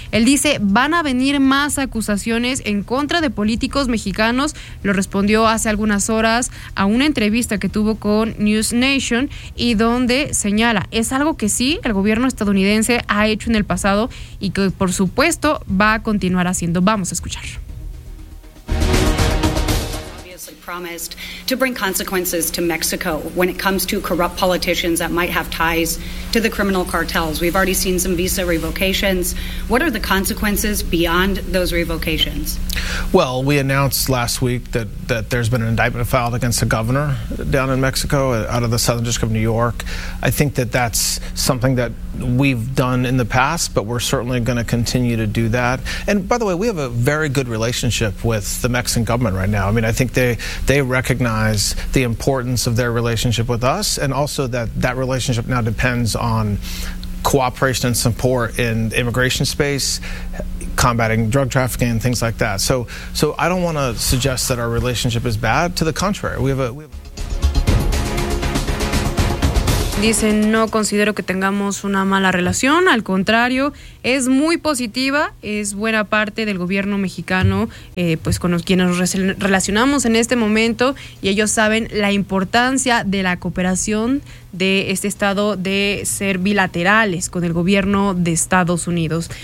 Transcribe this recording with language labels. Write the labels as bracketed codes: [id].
[es] Él dice: van a venir más acusaciones en contra de políticos mexicanos. Lo respondió hace algunas horas a una entrevista que tuvo con News Nation, y donde señala: es algo que sí el gobierno estadounidense ha hecho en el pasado y que por supuesto va a continuar haciendo. Vamos a escuchar. [en] Promised to bring consequences to Mexico when it comes to corrupt politicians that might have ties to the criminal cartels. We've already seen some visa revocations. What are the consequences beyond those revocations? Well, we announced last week that there's been an indictment filed against the governor down in Mexico, out of the Southern District of New York. I think that's something that we've done in the past, but we're certainly going to continue to do that. And by the way, we have a very good relationship with the Mexican government right now. I mean, I think they recognize the importance of their relationship with us, and also that relationship now depends on cooperation and support in immigration space, combating drug trafficking and things like that. So I don't want to suggest that our relationship is bad. To the contrary, we have a [es] Dice, no considero que tengamos una mala relación, al contrario, es muy positiva, es buena parte del gobierno mexicano, pues con los quienes nos relacionamos en este momento, y ellos saben la importancia de la cooperación de este estado, de ser bilaterales con el gobierno de Estados Unidos.